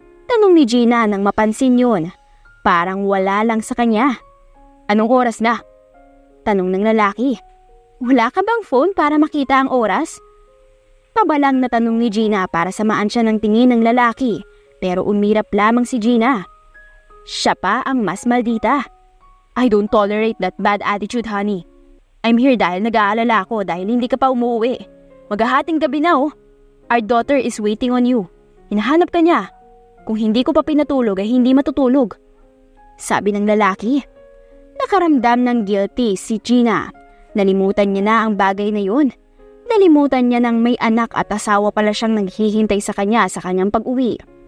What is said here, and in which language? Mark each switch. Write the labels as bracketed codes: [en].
[tl] Tanong ni Gina nang mapansin yun. Parang wala lang sa kanya. Anong oras na? Tanong ng lalaki. Wala ka bang phone para makita ang oras? Pabalang na tanong ni Gina para samaan siya ng tingin ng lalaki. Pero umirap lamang si Gina. Siya pa ang mas maldita. [en] I don't tolerate that bad attitude, honey. I'm here [tl] dahil nag-aalala ako dahil hindi ka pa umuwi. Maghahating gabi na [en] Our daughter is waiting on you. [tl] Hinahanap ka niya. Kung hindi ko pa pinatulog ay hindi matutulog. Sabi ng lalaki. Nakaramdam ng guilty si Gina. Nalimutan niya na ang bagay na yun. Nalimutan niya nang may anak at asawa pala siyang naghihintay sa kanyang pag-uwi.